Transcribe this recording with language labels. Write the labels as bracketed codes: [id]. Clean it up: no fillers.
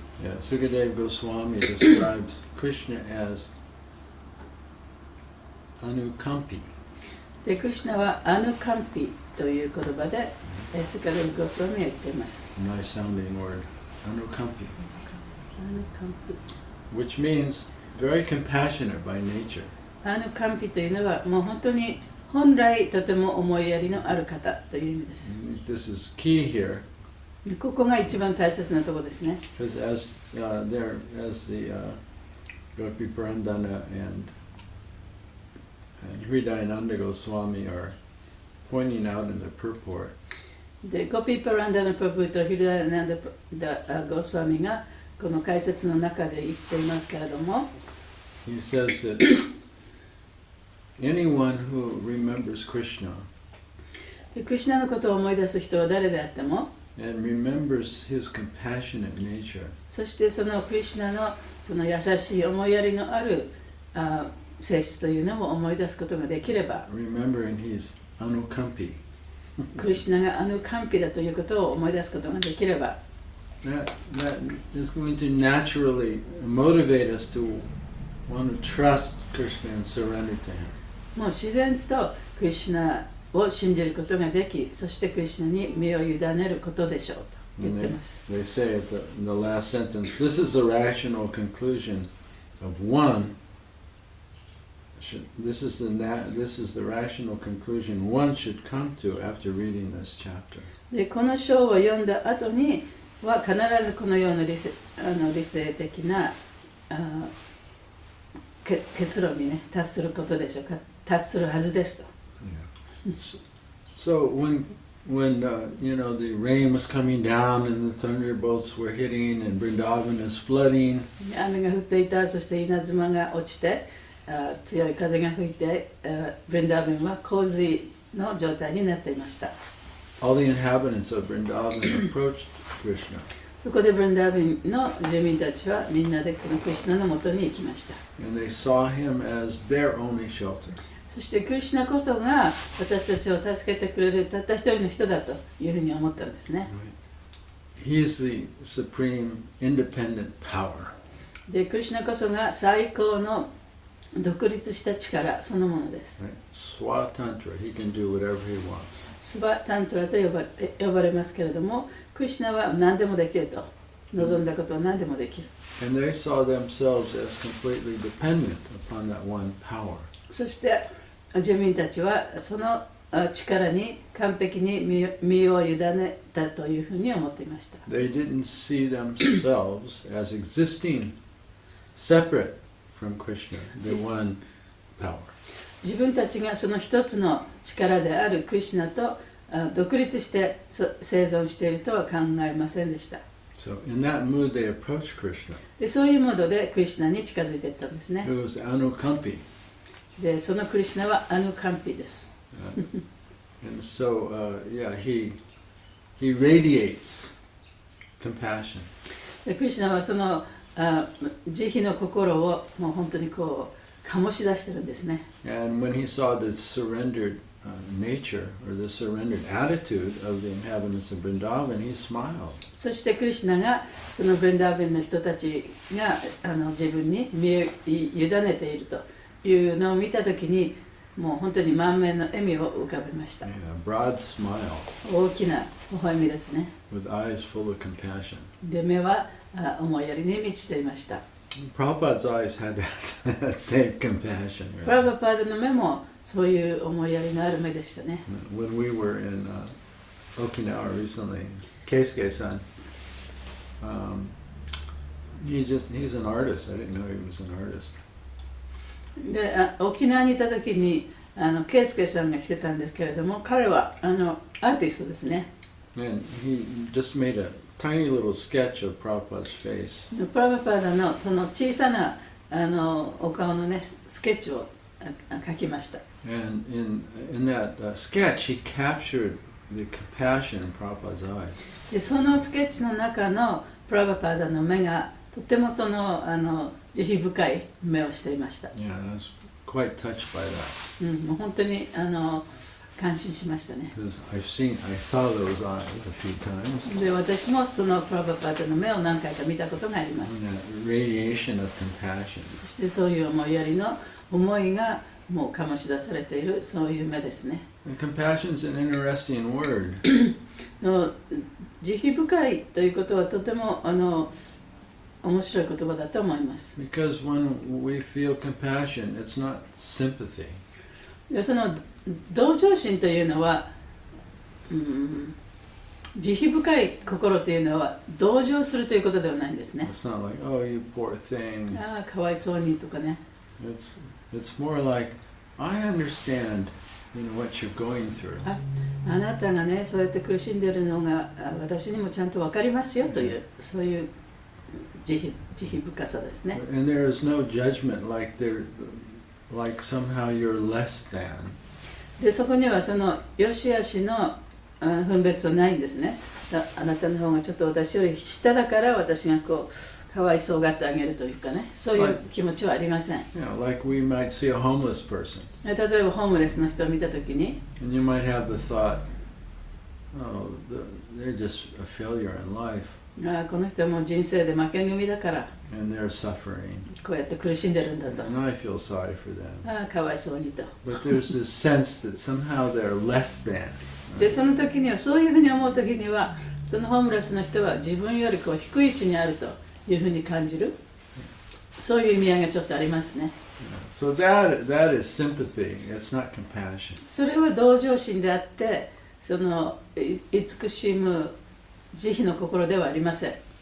[en] Yeah, Sukadeva Goswami describes Krishna as Anukampi. [ja] で、クリシュナはアヌカンピという言葉で、スカデブ・ゴスワミは言っています。 [en] It's a nice sounding word, Anukampi, [ja] アヌカンピ。 [en] which means very compassionate by nature. [ja] アヌカンピというのはもう本当に本来とても思いやりのある方という意味です。 [en] This is key here, [ja] ここが一番大切なところですね。 [en] because as the Gopi Purandana and Hridayananda Goswami are pointing out in the purport, [ja] で、ゴピー・パランダのプラブとヒルダナンダ・ゴスワミがこの解説の中で言っていますけれども、 [en] he says that anyone who remembers Krishna [ja] でクリシュナのことを思い出す人は誰であっても、 [en] and remembers his compassionate nature, [ja] そしてそのクリシュナのその優しい思いやりのある性質というのも思い出すことができれば、 [en] remembering he's Anukampi. [ja] クリシュナがアヌカンピだということを思い出すことができれば、 [en] That is going to naturally motivate us to want to trust Krishna and surrender to him. [ja] もう自然とクリシュナを信じることができ、そしてクリシュナに身を委ねることでしょうと言ってます。 [en] They say in the last sentence, this is the rational conclusion of one. This is the rational conclusion one should come to after reading this chapter. [ja] で、この章を読んだ後には必ずこのような理性的な結論にね達することでしょうか、達するはずですと。 [en] So when the rain was coming down and the thunderbolts were hitting and Vrindavan is flooding, [ja] 雨が降っていた、そして稲妻が落ちて、強い風が吹いて、ブリンダービンは洪水の状態になっていました。 [en] all the inhabitants of Vrindavan approached Krishna. [ja] そこでブリンダービンの住民たちはみんなでそのクリシュナのもとに行きました。 [en] And they saw him as their only shelter. [ja] そしてクリシュナこそが私たちを助けてくれるたった一人の人だというふうに思ったんですね。 [en] He's the supreme independent power. [ja] で、クリシュナこそが最高の独立した力そのものです。 [en] Right? Swatantra, he can do whatever he wants. [ja] スバタントラと呼ばれますけれども、クリシュナは何でもできると。望んだことは何でもできる。 [en] And they saw themselves as completely dependent upon that one power. [ja] そして住民たちはその力に完璧に身を委ねたというふうに思っていました。 [en] They didn't see themselves as existing separate from Krishna, the one power. [ja] 自分たちがその一つの力であるクリシュナと独立して生存しているとは考えませんでした。 [en] So in that mood they approached Krishna. [ja] でそういうモードでクリシュナに近づいていったんですね。 [en] It was Anukampi. [ja] でそのクリシュナはアヌカンピです。 [en] And so, yeah, he radiates compassion. [ja] でクリシュナはその慈悲の心をもう本当にこう醸し出してるんですね。 [en] And when he saw the surrendered nature or the surrendered attitude of the inhabitants of Vrindavan, he smiled. [ja] そしてクリシュナがそのブレンダーベンの人たちが自分に身を委ねているというのを見たときに、もう本当に満面の笑みを浮かべました。 [en] Yeah, a broad smile [ja] 大きな微笑みですね。 [en] with eyes full of compassion. [ja] で目は思いやりに満ちていました。 [en] Prabhupada's eyes had that same compassion. [ja] プラ [en] Right? [ja] バパーダの目もそういう思いやりのある目でしたね。 [en] When we were in Okinawa recently, Keisuke-san, he's an artist. I didn't know he was an artist. [ja] で沖縄にいた時にケイスケさんが来てたんですけれども、彼はアーティストですね。 [en] And he just made a tiny little sketch of Prabhupada's face. [ja] プラバパーダのその小さなお顔のねスケッチを描きました。 [en] And in that sketch, he captured the compassion in Prabhupada's eyes. [ja] でそのスケッチの中のプラバパーダの目がとてもその慈悲深い目をしていました。 [en] Yeah, I was quite touched by that. [ja] もう本当に感心しましたね。 [en] Because I saw those eyes a few times. [ja] で私もそのプラバパーダの目を何回か見たことがあります。 [en] And that radiation of compassion. [ja] そしてそういう思いやりの思いがもう醸し出されているそういう目ですね。 [en] And compassion is an interesting word. [ja] の慈悲深いということはとても面白い言葉だと思います。 [en] Because when we feel compassion, it's not sympathy. [ja] でその同情心というのは、慈悲深い心というのは同情するということではないんですね。 [en] It's not like, oh, you poor thing. [ja] ああ、かわいそうにとかね。 [en] It's more like, I understand, what you're going through. [ja] あなたがね、そうやって苦しんでいるのが私にもちゃんと分かりますよという、そういう慈悲深さですね。 [en] And there is no judgment like somehow you're less than. [ja] でそこにはその良し悪しの分別はないんですね。あなたの方がちょっと私より下だから私がこうかわいそうがってあげるというかね、そういう気持ちはありません。 [en] Like we might see a homeless person. [ja] 例えばホームレスの人を見たときに、 [en] And you might have the thought, oh, they're just a failure in life. [ja] この人はもう人生で負け組だから [en] And they're suffering. [ja] こうやって苦しんでるんだと。 [en] And I feel sorry for them. [ja] かわいそうにと。 [en] But there's this sense that somehow they're less than. [ja] でその時にはそういうふうに思う時にはそのホームレスの人は自分よりこう低い位置にあるというふうに感じる、そういう意味合いがちょっとありますね。 [en] So that is sympathy. It's not compassion. [ja] それは同情心であってその慈しむ慈悲の心ではありません。